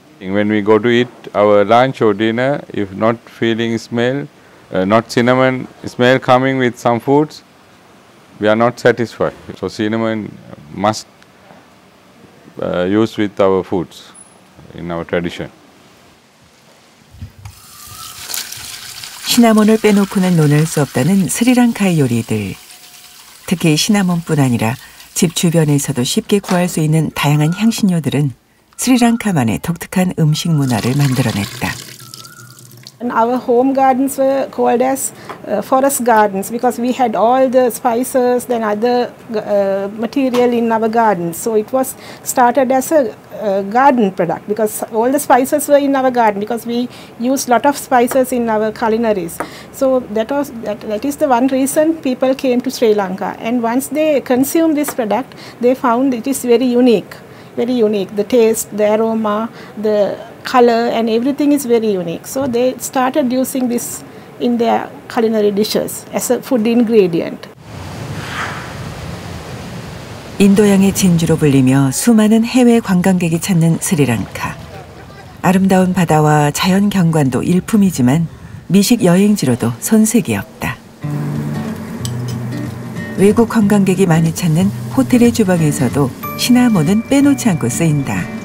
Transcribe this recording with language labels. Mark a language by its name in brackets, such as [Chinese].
[English] When we go to eat our lunch or dinner, if not feeling smell, not cinnamon smell coming with some foods, we are not satisfied. So cinnamon must use with our foods in our tradition. [Korean] 시나몬을 빼놓고는 논할 수 없다는 스리랑카의 요리들. 특히 시나몬뿐 아니라 집 주변에서도 쉽게 구할 수 있는 다양한 향신료들은 스리랑카만의 독특한 음식 문화를 만들어냈다. [English] And our home gardens were called as forest gardens because we had all the spices and other material in our gardens. So it was started as a garden product because all the spices were in our garden because we used lot of spices in our culinaries. So that is the one reason people came to Sri Lanka. And once they consumed this product, they found it is very unique. Very unique. The taste, the aroma, the color and everything is very unique. So they started using this in their culinary dishes as a food ingredient. [Korean] 인도양의 진주로 불리며 수많은 해외 관광객이 찾는 스리랑카. 아름다운 바다와 자연 경관도 일품이지만 미식 여행지로도 손색이 없다. 외국 관광객이 많이 찾는 호텔의 주방에서도 시나몬은 빼놓지 않고 쓰인다.